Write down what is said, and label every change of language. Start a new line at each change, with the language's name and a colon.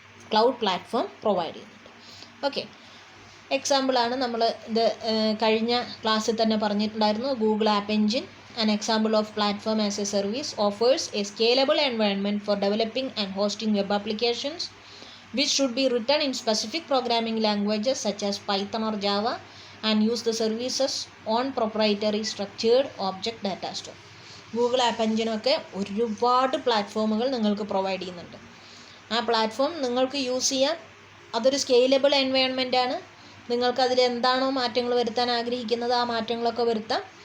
Malayalam: Cloud platform provide ചെയ്യുന്നുണ്ട്. Okay, എക്സാമ്പിളാണ് നമ്മൾ ഇത് കഴിഞ്ഞ ക്ലാസ്സിൽ തന്നെ പറഞ്ഞിട്ടുണ്ടായിരുന്നു.
English: Google app engine, an example of platform as a service, offers a scalable environment for developing and hosting web applications which should be written in specific programming languages such as Python or Java and use the services on proprietary structured object data store.
Malayalam: Google app എൻജിനൊക്കെ ഒരുപാട് പ്ലാറ്റ്ഫോമുകൾ നിങ്ങൾക്ക് provide ചെയ്യുന്നുണ്ട്. ആ platform നിങ്ങൾക്ക് use ചെയ്യാൻ, അതൊരു scalable എൻവയോൺമെൻറ്റാണ്. നിങ്ങൾക്ക് അതിൽ എന്താണോ മാറ്റങ്ങൾ വരുത്താൻ ആഗ്രഹിക്കുന്നത് ആ മാറ്റങ്ങളൊക്കെ വരുത്താം.